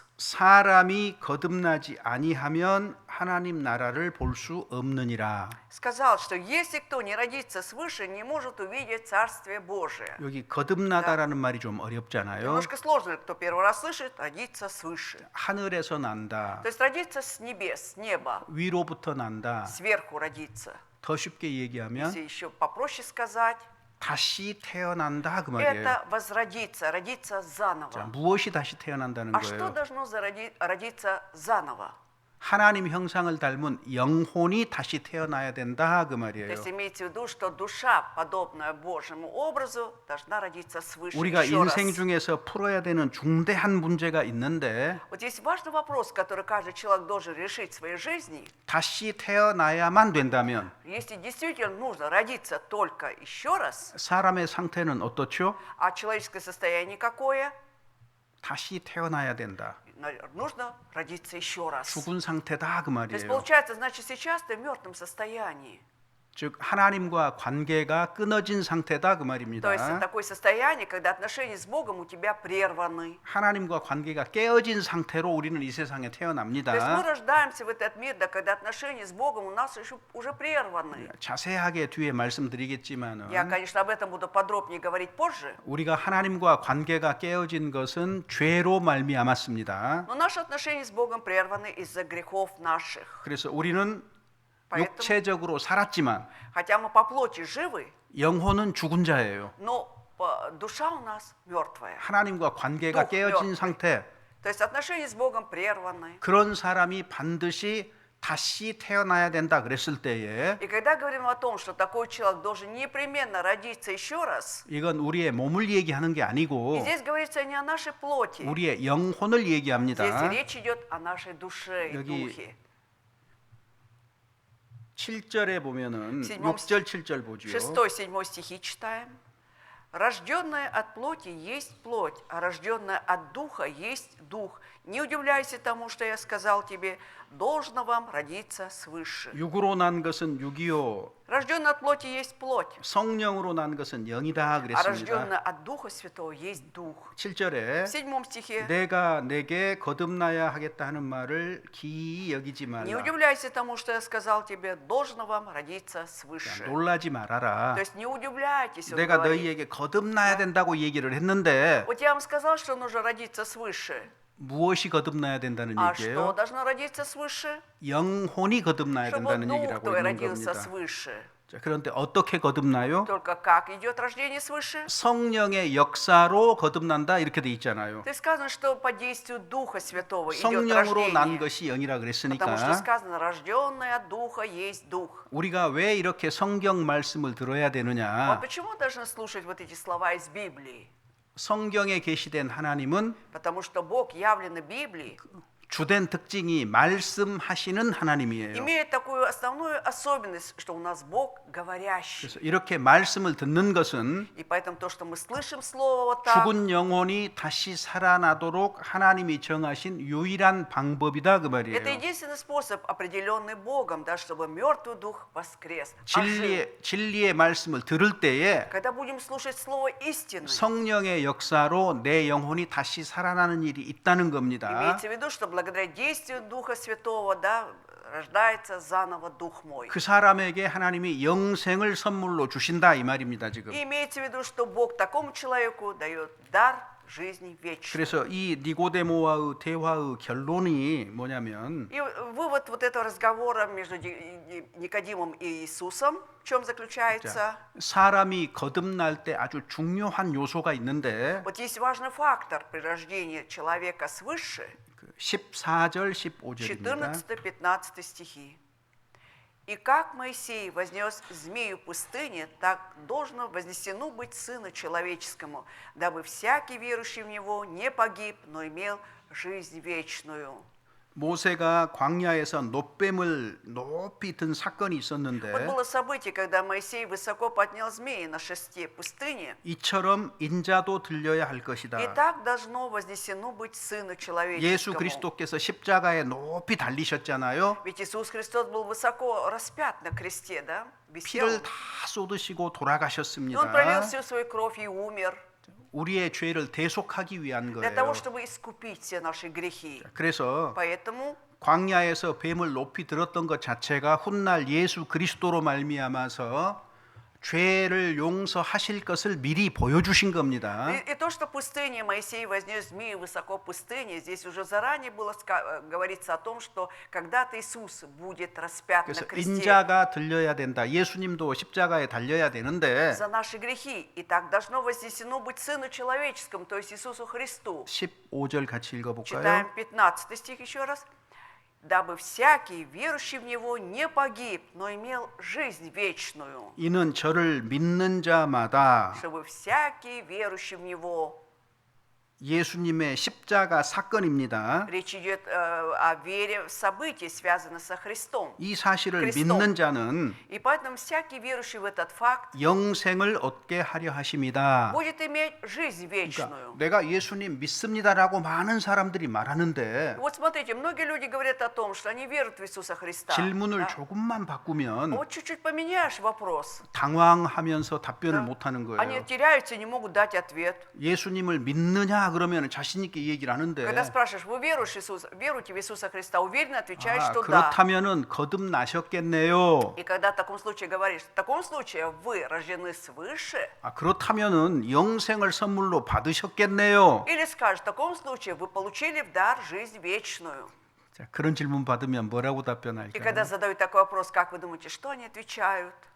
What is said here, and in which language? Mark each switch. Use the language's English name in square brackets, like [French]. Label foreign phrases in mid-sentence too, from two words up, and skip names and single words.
[Korean] 사람이 거듭나지 아니하면 하나님 나라를 볼 수 없느니라. [Russian] сказал, что если кто не родится свыше, не может увидеть Царствие Божие. [Korean] 여기 거듭나다라는 말이 좀 어렵잖아요. [Russian] Немножко сложно, кто первый раз слышит, родиться свыше. [Korean] 하늘에서 난다. [Russian] То есть родиться с небес, с неба, [Korean] 위로부터 난다. [Russian] сверху родиться. [Korean] 더 쉽게 얘기하면 [Russian] Если еще попроще сказать, [Korean] 다시 태어난다 그 말이에요. [Russian] это возродиться, родиться [Korean] 자, [Russian] заново. [Korean] 무엇이 다시 태어난다는 [Russian] А что [Korean] 거예요? [Russian] должно родиться заново? [Korean] 하나님 형상을 닮은 영혼이 다시 태어나야 된다 그 [Russian] То [Korean] 말이에요. [Russian] есть имейте в виду, что душа, подобная Божьему образу, должна родиться свыше. [Korean] 우리가 [Russian] Еще раз. [Korean] 인생 중에서 풀어야 되는 중대한 문제가 있는데 [Russian] Вот есть важный вопрос, который каждый человек должен решить в своей жизни. [Korean] 다시 태어나야만 된다면 [Russian] Если действительно нужно родиться только еще раз, [Korean] 사람의 상태는 어떻죠? [Russian] а человеческое состояние какое? [Korean] 다시 태어나야 된다. [Russian] Нужно родиться еще раз. [Korean] 죽은 상태다 그 [Russian] То есть [Korean] 말이에요. [Russian] получается, значит, сейчас ты в мертвом состоянии. [Korean] 즉 하나님과 관계가 끊어진 상태다 그 [Russian] То есть [Korean] 말입니다. [Russian] такое состояние, когда отношения с Богом у тебя прерваны. [Korean] 하나님과 관계가 깨어진 상태로 우리는 이 세상에 [Russian] То есть мы [Korean] 태어납니다. [Russian] рождаемся в этот мир, да, когда отношения с Богом у нас уже прерваны. [Korean] 자세하게 뒤에 말씀드리겠지만은 [Russian] Я, конечно, об этом буду подробнее говорить позже. [Korean] 우리가 하나님과 관계가 깨어진 것은 죄로 말미암았습니다. [Russian] Но наши отношения с Богом прерваны из-за грехов наших. [Korean] 그래서 우리는 [Russian] Поэтому, [Korean] 육체적으로 살았지만 [Russian] хотя мы по плоти живы, [Korean] 영혼은 죽은 자예요. [Russian] но душа у нас мертвая. [Korean] 하나님과 관계가 또 깨어진 멸- 상태. [Russian] То есть отношения с Богом прерваны. [Korean] 그런 사람이 반드시 다시 태어나야 된다 그랬을 때에 [Russian] И когда говорим о том, что такой человек должен непременно родиться еще раз, [Korean] 이건 우리의 몸을 얘기하는 게 [Russian] и [Korean] 아니고 [Russian] здесь говорится не о нашей плоти, [Korean] 우리의 영혼을 [Russian] здесь [Korean] 얘기합니다. [Russian] речь идет о нашей душе и [Korean] 여기 [Russian] духе. [Korean] 7절에 보면은 [Russian] седьмом [Korean] 6절 7절 보죠. [Russian] 6-7 стихи читаем. Рожденное от плоти есть плоть, а рожденное от духа есть дух. Не удивляйся тому, что я сказал тебе, должно вам родиться свыше. [Korean] 육으로 난 것은 육이요 [Russian] Рожденное от плоти есть плоть, [Korean] 성령으로 난 것은 영이다 [Russian] а [Korean] 그랬습니다. [Russian] рожденное от Духа Святого есть Дух. [Korean] 7절에 [Russian] В 7 стихе. [Korean] 내가 내게 거듭나야 하겠다 하는 말을 기이 여기지 [Russian] Не [Korean] 말라. [Russian] удивляйся тому, что я сказал тебе, должно вам родиться свыше. [Korean] 놀라지 말아라. [Russian] То есть не удивляйтесь, он [Korean] 내가 [Russian] говорит. [Korean] 너희에게 거듭나야 된다고 얘기를 했는데 [Russian] Вот я вам сказал, что нужно родиться свыше. [Korean] 무엇이 거듭나야 된다는 [Russian] А что [Korean] 얘기예요? [Russian] должно родиться свыше? [Korean] 영혼이 거듭나야 [Russian] Чтобы [Korean] 된다는 [Russian] Дух [Korean] 얘기라고 [Russian] твой [Korean] 있는 [Russian] родился [Korean] 겁니다. [Russian] свыше. [Korean] 자, 그런데 어떻게 거듭나요? [Russian] Только как идет рождение свыше? [Korean] 성령의 역사로 거듭난다 이렇게 돼 있잖아요. [Russian] То есть сказано, что по действию Духа Святого идет [Korean] 성령으로 난 [Russian] рождение. [Korean] 것이 영이라 [Russian] Потому что [Korean] 그랬으니까 [Russian] сказано, рожденное от Духа есть Дух. [Korean] 우리가 왜 이렇게 성경 말씀을 들어야 [Russian] Вот [Korean] 되느냐? [Russian] почему должны слушать вот эти слова из Библии? [Korean] 성경에 계시된 하나님은 [Russian] Потому что Бог, явленный Библией, [Korean] 주된 특징이 말씀하시는 하나님이에요. [Russian] имеет такую основную особенность, что у нас Бог говорящий. [Korean] 그래서 이렇게 말씀을 듣는 것은 [Russian] И поэтому то, что мы слышим Слово вот так, [Korean] 죽은 영혼이 다시 살아나도록 하나님이 정하신 유일한 방법이다 그 [Russian] это [Korean] 말이에요. [Russian] единственный способ, определенный Богом, да, чтобы мертвый дух воскрес. ожил. [Korean] 진리의 말씀을 들을 때에 [Russian] Когда будем слушать Слово истины, [Korean] 성령의 역사로 내 영혼이 다시 살아나는 일이 있다는 겁니다. [Russian] имеется в виду, что благодаря действию Духа Святого, да, рождается заново Дух мой. [Korean] 그 사람에게 하나님이 영생을 선물로 주신다 이 말입니다 지금. [Russian] И имеется в виду, что Бог такому человеку дает дар жизни вечной. [Korean] 그래서 이 니고데모와의 대화의 결론이 뭐냐면 [Russian] И вывод вот этого разговора между Никодимом и Иисусом в чем заключается? [Korean] 사람이 거듭날 때 아주 중요한 요소가 있는데 [Russian] Вот есть важный фактор при рождении человека свыше, [Korean] 14절 15절입니다. [Russian] 14-15 стихи. «И как Моисей вознес змею в пустыне, так должно вознесено быть Сыну Человеческому, дабы всякий верующий в Него не погиб, но имел жизнь вечную». [Korean] 모세가 광야에서 놋뱀을 높이 든 사건이 [Russian] Вот [Korean] 있었는데 [Russian] было событие, когда Моисей высоко поднял змеи на шесте пустыни, [Korean] 이처럼 인자도 들려야 할 것이다. [Russian] и так должно вознесено быть Сыну [Korean] 예수 [Russian] Человеческому. [Korean] 그리스도께서 십자가에 높이 달리셨잖아요. [Russian] Ведь Иисус Христос был высоко распят на кресте, да? Висел. [Korean] 피를 다 쏟으시고 [Russian] И Он пролил [Korean] 돌아가셨습니다. [Russian] всю свою кровь и умер [Korean] 우리의 죄를 대속하기 위한 [Russian] для того, [Korean] 거예요. [Russian] чтобы искупить все наши грехи. [Korean] 그래서 [Russian] Поэтому [Korean] 광야에서 뱀을 높이 들었던 것 자체가 훗날 예수 그리스도로 말미암아서 죄를 용서하실 것을 미리 보여주신 겁니다. [Russian] и то, что в пустыне Моисей вознес змею высоко в пустыне, здесь уже заранее было говорится о том, что когда-то Иисус будет распят на [Korean] 그래서 [Russian] кресте [Korean] 인자가 들려야 된다. 예수님도 십자가에 달려야 되는데 [Russian] за наши грехи. И так должно вознесено быть Сыну Человеческому, то есть Иисусу Христу. [Korean] 15절 같이 읽어볼까요? [Russian] Читаем 15 стих еще раз. «Дабы всякий, верующий в Него, не погиб, но имел жизнь вечную». [Korean] 이는 저를 믿는 자마다 [Russian] Чтобы всякий, верующий в Него. [Korean] 예수님의 십자가 사건입니다. [Russian] Речь идет о вере в события, связанные со Христом. [Korean] 이 사실을 그리스도. 믿는 자는 [Russian] И поэтому всякий, верующий в этот факт, [Korean] 영생을 얻게 하려 하십니다. [Russian] будет иметь жизнь вечную. [Korean] 그러니까 내가 예수님 믿습니다라고 많은 사람들이 말하는데 [Russian] Вот смотрите, многие люди говорят о том, что они веруют в Иисуса Христа. [Korean] 질문을 [Russian] да? [Korean] 조금만 바꾸면 [Russian] Вот чуть-чуть поменяешь вопрос. [Korean] 당황하면서 답변을 [Russian] Да. [Korean] 못 하는 [Russian] Они [Korean] 거예요. [Russian] теряются и не могут дать ответ. [Korean] 예수님을 믿느냐 그러면 자신 있게 얘기를 하는데 [Russian] Когда спрашиваешь, вы веруете в Иисуса Христа, уверенно отвечаешь, что да. [Korean] 그렇다면은 거듭나셨겠네요. [Russian] И когда в таком случае говоришь, в таком случае вы рождены свыше, [Korean] 그렇다면은 영생을 선물로 받으셨겠네요. [Russian] или скажешь, в таком случае вы получили в дар жизнь вечную. [Korean] 자, 그런 질문 받으면 뭐라고 [Russian] И [Korean] 답변할까요? [Russian] когда задают такой вопрос, как вы думаете, что они отвечают?